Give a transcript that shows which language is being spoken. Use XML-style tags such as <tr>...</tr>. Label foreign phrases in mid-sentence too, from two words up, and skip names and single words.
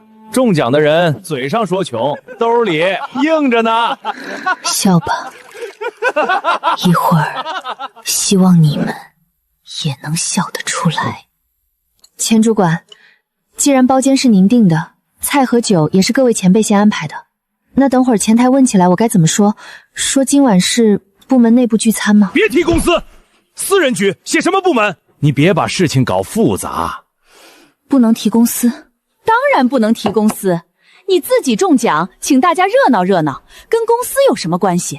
<zh>中獎的人嘴上說窮，兜裡硬着呢。笑吧，一會兒希望你們也能笑得出來。錢主管，既然包間是您訂的，菜和酒也是各位前輩先安排的，那等會兒前台問起來我該怎麼說？說今晚是部門內部聚餐嗎？別提公司，私人局寫什麼部門？你別把事情搞複雜。不能提公司？當然不能提公司，你自己中獎，請大家熱鬧熱鬧，跟公司有什麼關係？</zh>